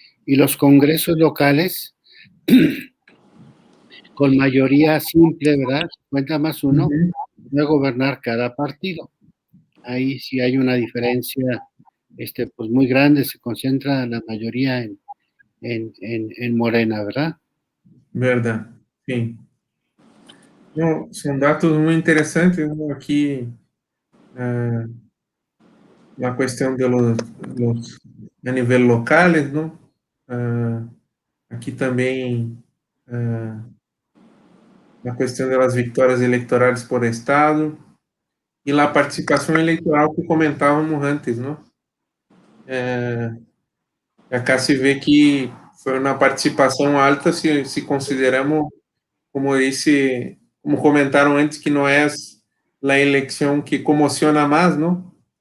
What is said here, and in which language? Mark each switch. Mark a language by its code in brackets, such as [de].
[es] y los congresos locales con mayoría simple, ¿verdad? 50+1, va a gobernar cada partido. Ahí sí hay una diferencia pues muy grande, se concentra la mayoría en Morena, ¿verdad? [pt] Verdad, sim. Não, são dados muito interessantes, ¿no? [es] Aqui la cuestión de los a nivel locales, ¿no? Aquí también la cuestión de las victorias electorales por estado y la participación electoral que comentábamos antes, ¿no? Acá se ve que [pt] foi uma participação alta se consideramos, como disse, como comentaram antes, que não é a eleição que comociona mais, não?